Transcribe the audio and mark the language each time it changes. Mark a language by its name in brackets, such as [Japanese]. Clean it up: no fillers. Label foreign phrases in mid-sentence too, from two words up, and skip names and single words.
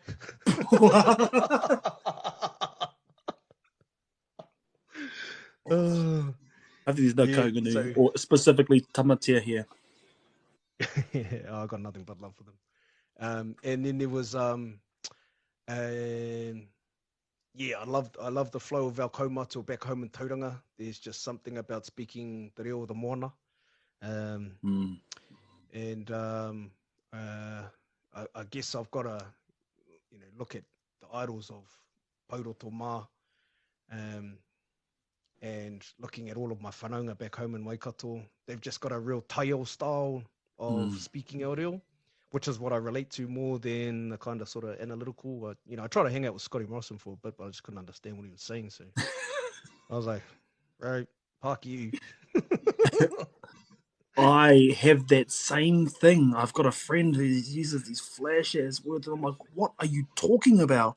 [English] I think there's no Kaungunu, or specifically Tamatea here. I got nothing but love for them. And then there was I love the flow of our kaumatu back home in Tauranga. There's just something about speaking [Māori] te reo o [English] the moana. And I guess I've got to look at the idols of Pauroto Ma, and looking at all of my whanaunga back home in Waikato. They've just got a real taio style of speaking [Māori] ao reo, [English] which is what I relate to more than the kind of sort of analytical. I tried to hang out with Scotty Morrison for a bit, but I just couldn't understand what he was saying. So I was like, right, park you. I have that same thing. I've got a friend who uses these flash-ass words, and I'm like, what are you talking about?